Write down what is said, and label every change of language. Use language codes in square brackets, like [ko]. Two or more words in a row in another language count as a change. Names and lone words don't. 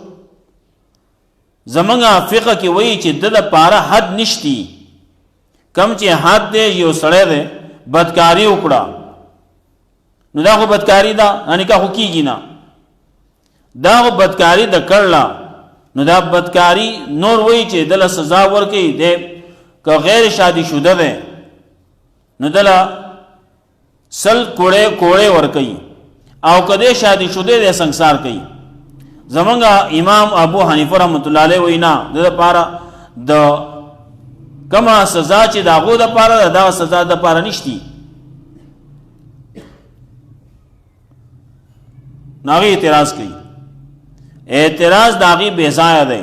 [ps] زمونږ فقه کې وایي چې د لپاره حد نشتی، کم چې حد دی یو سړی دی بدکاری وکړه نو دا خو بدکاری ده، نکاح خو کیږي نه، دا خو بدکاری د کړله نو دا بدکاری نور وایي چې دله سزا ورکوي. دی که [fa] غیر شادی شده [ps] دی نو دله سل کوړې ورکوي، او که دی [fa] شادی شده [ps] دی سنگسار کوي. زمونږ امام ابو حنیفه [ar] رحمت الله علیه [ps] وایي نه، د دپاره د کما سزا چې د هغو دپاره ده دغه سزا دپاره نشتی. نو هغې اعتراض کوي، اعتراض د هغې بې ځایه دی.